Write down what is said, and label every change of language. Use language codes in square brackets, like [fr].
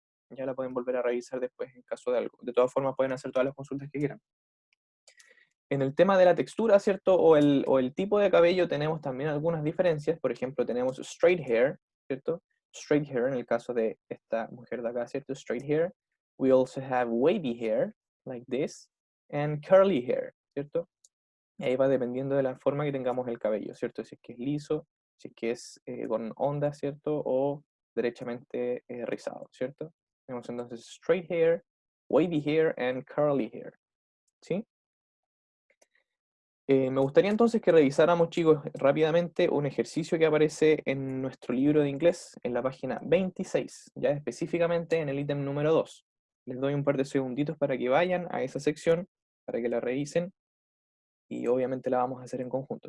[es] Ya la pueden volver a revisar después en caso de algo. De todas formas, pueden hacer todas las consultas que quieran. En el tema de la textura, ¿cierto? O el tipo de cabello tenemos también algunas diferencias. Por ejemplo, tenemos [en] straight hair, [es] ¿cierto? Straight hair en el caso de esta mujer de acá, ¿cierto? [en] Straight hair. We also have wavy hair, like this, and curly hair, ¿cierto? [es] Y ahí va dependiendo de la forma que tengamos el cabello, ¿cierto? Si es que es liso, si es que es con ondas, ¿cierto? O derechamente rizado, ¿cierto? Tenemos entonces [en] straight hair, wavy hair and curly hair. [es] ¿Sí? Me gustaría entonces que revisáramos, chicos, rápidamente un ejercicio que aparece en nuestro libro de inglés, en la página 26, ya específicamente en el ítem número 2. Les doy un par de segunditos para que vayan a esa sección, para que la revisen, y obviamente la vamos a hacer en conjunto.